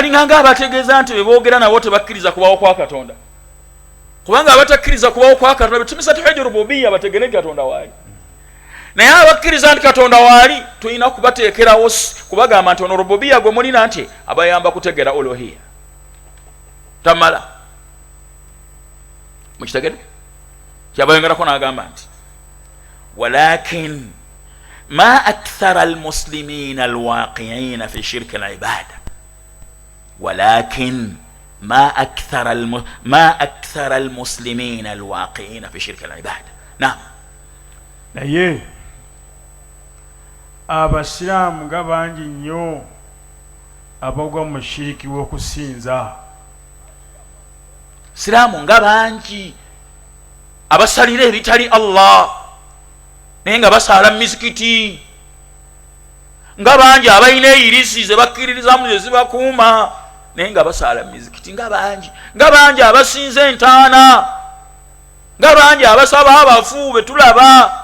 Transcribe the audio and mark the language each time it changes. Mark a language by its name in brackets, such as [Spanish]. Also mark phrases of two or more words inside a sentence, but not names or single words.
[Ganda] Balinga nga abategeeza nti beboogera nabo tebakkiriza kubawo kwa Katonda, kubanga abatakkiriza kubawo kwa Katonda betumisa [Arabic] توحيد الربوبية [Ganda] bategere Katonda waali. Naye abakkiriza nti Katonda waali tulina kubateekerawo kubagamba nti ono rububiyya gwe mulina nti abayamba kutegera uluhiyya. Tamala mukitegere kyabayongerako n'agamba nti [Arabic] ولكن ما أكثر المسلمين الواقعين في شرك العبادة ولكن ما أكثر المسلمين الواقعين في شرك العبادة نعم, [Ganda] naye abasiraamu nga bangi nnyo abagwa mu shiriki w'okusinza. siraamu nga bangi abasalira ebitali Allah naye nga basaala mizikiti, nga bangi abalina eyirisi ze bakkiririzamu ze zibakuuma naye nga basaala mizikiti, nga bangi abasinza entaana, nga bangi abasaba abafu betulaba.